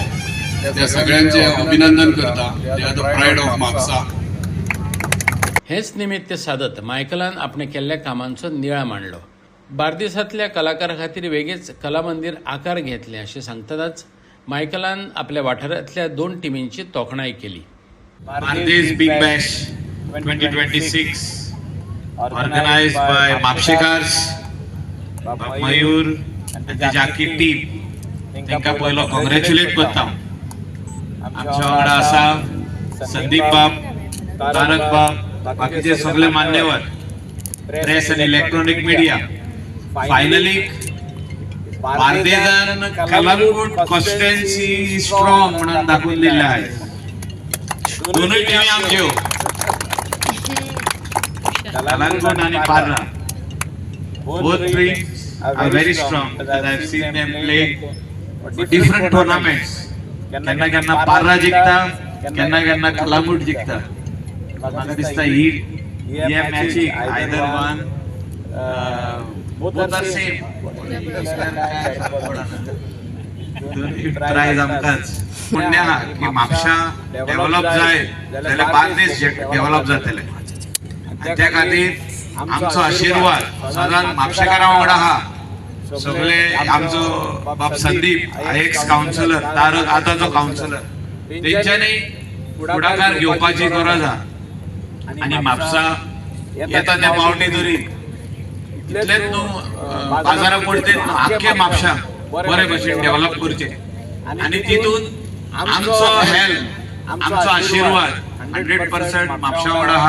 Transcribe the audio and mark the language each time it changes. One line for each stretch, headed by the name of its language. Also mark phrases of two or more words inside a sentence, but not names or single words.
Konkani: त्या सगळ्यांचे अभिनंदन करता.
English: they are the pride of Mhapsa.
Konkani: हेच निमित्त साधत मायकलान आपणे केल्ल्या कामांचो नियाळ मांडलो. बार्देसांतल्या कलाकारा खातीर वेगळेच कला मंदिर आकार घेतलें अशें सांगतनाच मायकलान आपल्या वाठारांतल्या 2 टिमींची तोखणाय केली.
English: Bardes Big Bash 2026 organized by Mapshekars, Mayur and the Jaki team.
Konkani: तांकां पयलो कॉंग्रॅच्युलेट करता. आमच्या वांगडा आसा संदीप बाब, तारक बाब, बाकीचे सगळे मान्यवर, प्रेस आनी
English: electronic media.
Konkani: फायनली बार्देजान कलंगूट
English: constituency strong
Konkani: म्हणून दाखवून दिल्ले आहे. दोनूय टिमी आमच्यो कलंगूट आणि पार्रा.
English: both teams are very strong because I have seen them play different tournaments.
Konkani: केन्ना केन्ना पार्रा जिखता, केन्ना केन्ना कलंगूट जिखता. म्हाका दिसता ही मॅचीक
English: either one both are same.
Konkani: प्रायज आमकांच पुण्य आहा की म्हापशा डेव्हलप जाय जाल्यार बार्देस डेव्हलप जातले. त्या खातीर आमचो आशीर्वाद सदांच म्हापशेकारां वांगडा आहा. सगळे आमचो बाब संदीप
English: ex councillor,
Konkani: तारक आतांचो काउन्सिलर, तेंच्यांनी फुडाकार घेवपाची गरज आहा आणि म्हापसा येता त्या पावटी तरी इतलेच न्हू बाजारा पडते आख्खे म्हापशा बरे भशेन डेव्हलप करचे आणि तितून आमचो हेल्प, आमचो आशीर्वाद 100% म्हापशा वांगडा आहा.